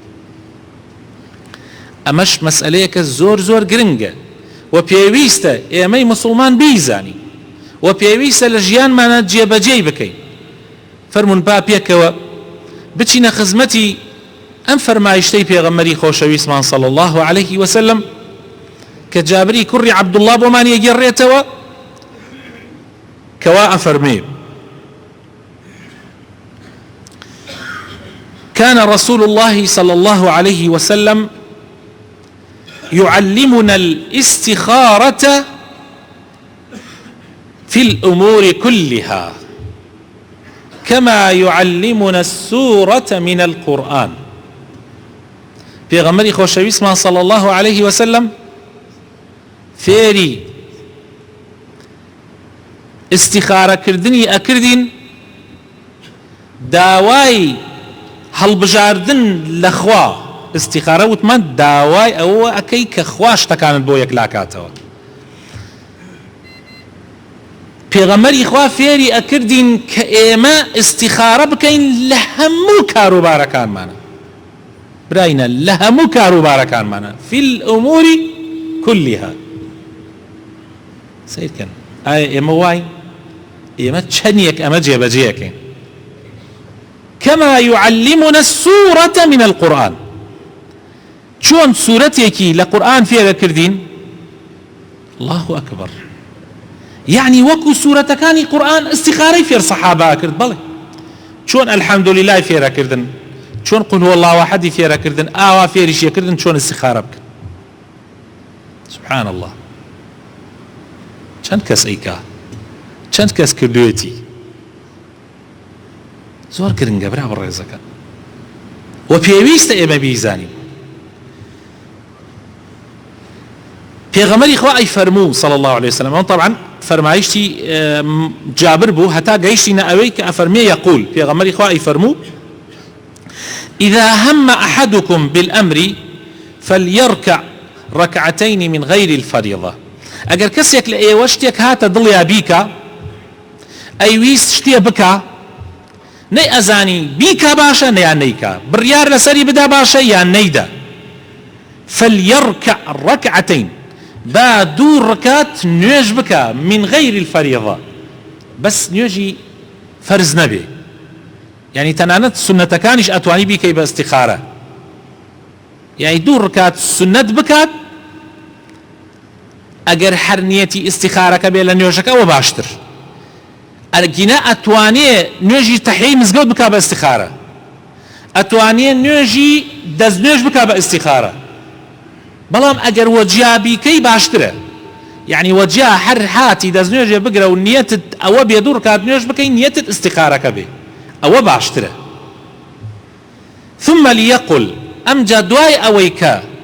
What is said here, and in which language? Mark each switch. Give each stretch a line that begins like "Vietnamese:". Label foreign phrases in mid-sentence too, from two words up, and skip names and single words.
Central Kurdish: ئەمەش مەسئلەیەکە زۆر زۆر گرنگە و پێویستە ئێمەی موسڵمان بیزانی و پێویستە لە ژیانمانە جێبەجێی بکەین فەرمون با پێکەوە بچینە خزمەتی ئەم فەرمایشتەی پێغەمبەری خۆشەویستمان
Arabic: صلی الله عليه وسلم
Central Kurdish: کە جابری کوڕی عەبدوڵڵا بۆمان یەگێڕێتەوە
Arabic: كوا أفرمي كان رسول الله صلى الله عليه وسلم يعلمنا الاستخارة في الأمور كلها كما يعلمنا السورة من القرآن
Central Kurdish: پیغمبری خوشویستمان
Arabic: صلى الله عليه وسلم
Central Kurdish: فێری استخارە کردنی ئەکردین داوای هەڵبژاردن لە خوا استخارە وتمان داوای ئەوە ئەکەی کە خوا شتەکانت بۆ یەک لاکاتەوە پێغەمبەری خوا فێری ئەکردین کە ئێمە استخارە بکەین لە هەموو کاروبارەکانمانە براینە لە هەموو کاروبارەکانمانە
Arabic: في الأمور كلها
Central Kurdish: سیرکەن ئایا ئێمە وای ئێمە چەندێک ئەمە جێبەجێەکەین
Arabic: كما يعلمنا السورة من
Central Kurdish: القرآن چۆن سورەتێکی لە قورآن فێرە کردین
Arabic: الله أكبر
Central Kurdish: يعني وەکو سورەتەکانی قورآن استخارەی فێر سەحابە کرد بەڵێ چۆن
Arabic: الحمد لله
Central Kurdish: فێرە کردن چۆن
Arabic: قل هو الله أحد
Central Kurdish: فێرە کردن ئاوا فێریشیە کردن چۆن استخارە بکەن
Arabic: سبحان الله
Central Kurdish: چەند کەس ئەیکا چەند کەس کردوێتی زۆر گرنگە برا بەڕێزەکە و پێویستە ئێمە بیزانین پێغەمبەری خوا ئەی فەرموو
Arabic: صلی الله عليه وسلم طبعا
Central Kurdish: فەرمایشتی جابر بوو هەتا گەیشتینە ئەوەی کە ئەفەرمێ یەقول پێغەمبەری خوا ئەی فەرموو
Arabic: إذا هم أحدكم بالأمر فليركع ركعتين من غير الفريضة
Central Kurdish: ئەگەر کەسێک لە ئێوە شتێک هاتە دڵیا بیکە ئەیویست شتێ بکە نەی ئەزانی بیکە باشە نەیان نەیکە بڕیار لەسەری بدا باشە یان نەیدا
Arabic: فليركع ركعتين
Central Kurdish: با دوو ڕکات نوێژ بکە
Arabic: من غير الفريضة
Central Kurdish: بەس نوێژی فەرز نەبێ يعني تەنانەت سنەتەکانیش ئەتوانی بیکەی بە استیخارە يعني دوو ڕکات سنەت بکات ئەگەر هەر نیەتی استیخارەکە بێ لە نوێژەکەەوە باشتر ئەرگینە ئەتوانێ نوێژی تەحیەی مزگەوت بکا بە استیخارە ئەتوانێ نوێژی دەستنوێژ بکا بە استیخارە بەڵام ئەگەر وەجیا بیکەی باشترە یعنی وەجیا هەر هاتی دەستنوێژێ بگرە و نیەتت ئەوە بێ دوو ڕکات نوێژ بکەی نیەتت استیخارەکە بێ ئەوە باشترە
Arabic: ثم ليقل
Central Kurdish: ئەمجا دوای ئەوەی کە